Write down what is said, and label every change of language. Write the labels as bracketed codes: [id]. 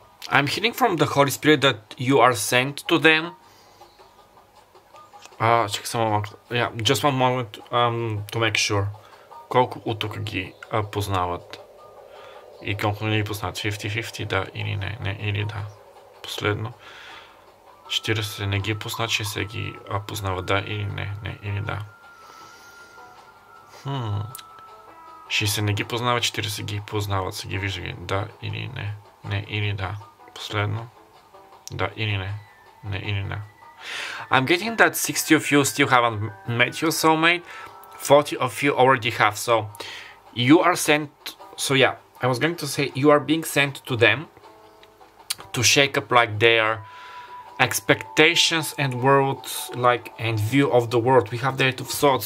[en] I'm hearing from the Holy Spirit that you are sent to them. Check some. Yeah, just one moment to make sure. [bg] Колко от тук ги познават? И колко не ги познават? 50-50, да или не? Не, или да. Последно. 40 не ги познават, 60 ги познават, да или не? Не, или да. 60 не ги познават, 40 ги познават, са ги виждали, да или не? Не, или да. Последно. Да или не? Не, или не? [en] I'm getting that 60 of you still haven't met your soulmate. 40 of you already have. So you are sent. So yeah, I was going to say you are being sent to them to shake up like their expectations and world, like, and view of the world. We have the 8 of Swords.